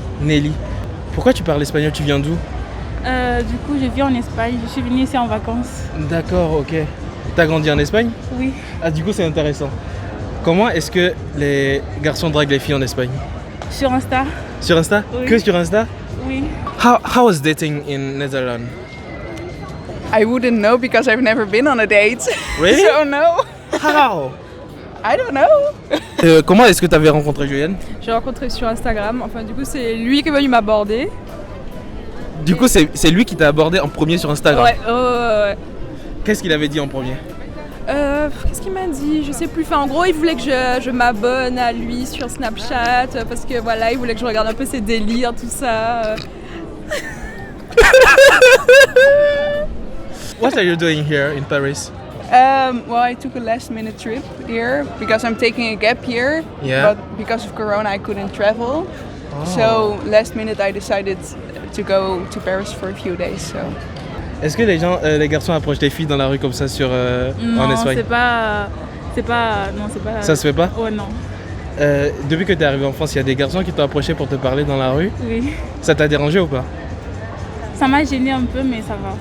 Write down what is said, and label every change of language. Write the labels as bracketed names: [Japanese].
[French] Nelly. Pourquoi tu parles espagnol? Tu viens d'où? Du coup, je vis en Espagne. Je suis venue ici en vacances. D'accord, ok. T'as grandi en Espagne? Oui. Ah, du coup c'est intéressant. Comment est-ce que les garçons draguent les filles en Espagne? Sur Insta. Sur Insta? Oui. Que sur Insta? Oui. [English] How is dating in Netherlands? I wouldn't know because I've never been on a date. Really? So no, How? I don't know. [French] Comment est-ce que tu avais rencontré Joanne? J'ai rencontré sur Instagram. Enfin, du coup, c'est lui qui est venu m'aborder. Du coup, c'est lui qui t'a abordé en premier sur Instagram. Ouais. Qu'est-ce qu'il avait dit en premier? Qu'est-ce qu'il m'a dit? Je sais plus. Enfin, en gros, il voulait que je m'abonne à lui sur Snapchat parce que voilà, il voulait que je regarde un peu ses délires, tout ça. [English] What are you doing here in Paris? Well, I took a last-minute trip here because I'm taking a gap year. Yeah. But because of Corona, I couldn't travel. So last minute, I decided to go to Paris for a few days. So. [French] Est-ce que les garçons approchent les filles dans la rue comme ça en Espagne? Non, c'est pas. Ça se fait pas? Oh non. Depuis que tu es arrivé en France, il y a des garçons qui t'ont approché pour te parler dans la rue. Oui. Ça t'a dérangé ou pas? Ça m'a gêné un peu, mais ça va.